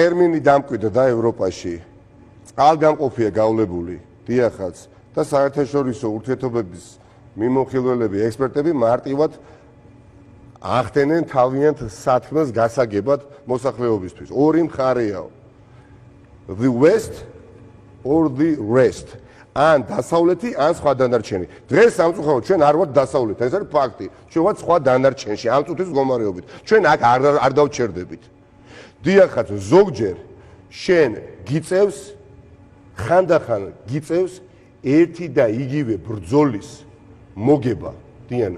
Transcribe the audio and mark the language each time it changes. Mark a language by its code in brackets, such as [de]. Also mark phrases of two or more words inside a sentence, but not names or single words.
[ka] ტერმინი დამკვიდრდა ევროპაში. წყალგამყოფია გავლებული, დიახაც, და საერთაშორისო ურთიერთობების მიმოხილველები, ექსპერტები მარტივად ახდენენ თავიანთ საქმეს გასაგებად მოსახლეობისთვის. ორი მხარეაო. [en] The West or the rest. [ka] ან დასავლეთი, ან სხვა დანარჩენი. დღეს სამწუხაროდ ჩვენ არ ვართ დასავლეთი, ეს არის ფაქტი. ჩვენ ვართ სხვა დანარჩენში, ამ წუთის მდგომარეობით. ჩვენ აქ არ დავჩერდებით. დიახაც, ზოგჯერ შენ გიწევს, ხანდახან გიწევს ერთი და იგივე ბრძოლის მოგება, დიანა.